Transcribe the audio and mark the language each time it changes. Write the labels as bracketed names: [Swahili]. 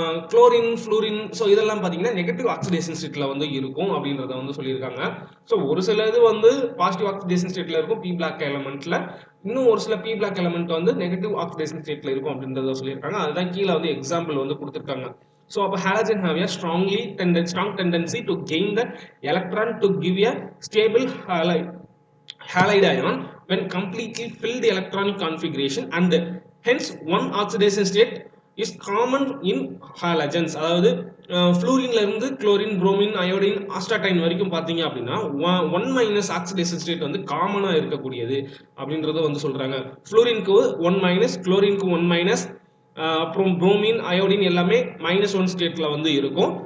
[Tamil] Chlorine, fluorine, so இதெல்லாம் பார்த்தீங்கன்னா negative oxidation ஸ்டேட்டில் வந்து இருக்கும் அப்படின்றத வந்து சொல்லியிருக்காங்க. ஸோ ஒரு சில இது வந்து பாசிட்டிவ் ஆக்சிடேஷன் ஸ்டேட்டில் இருக்கும் பி பிளாக் எலமெண்ட்டில், இன்னும் ஒரு சில பி பிளாக் எலமெண்ட் வந்து நெகட்டிவ் ஆக்சிடேஷன் ஸ்டேட்டில் இருக்கும் அப்படின்றத சொல்லியிருக்காங்க. அதுதான் கீழே வந்து எக்ஸாம்பிள் வந்து கொடுத்துருக்காங்க. [English] So halogen have a strong tendency to gain the electron to give a stable halide ion when completely filled the electronic configuration, and hence one oxidation state is common in halogens. [Tamil] அதாவது ஃப்ளூரின்ல இருந்து chlorine, bromine, iodine, ஆஸ்டாடைன் வரைக்கும் பார்த்தீங்க அப்படின்னா 1- oxidation state வந்து காமனா இருக்கக்கூடியது அப்படின்றத வந்து சொல்றாங்க. ஃப்ளூரினுக்கு 1-, குளோரினுக்கு 1-, அப்புறம் புரோமின், அயோடின் எல்லாமே -1 ஸ்டேட்ல வந்து இருக்கும்.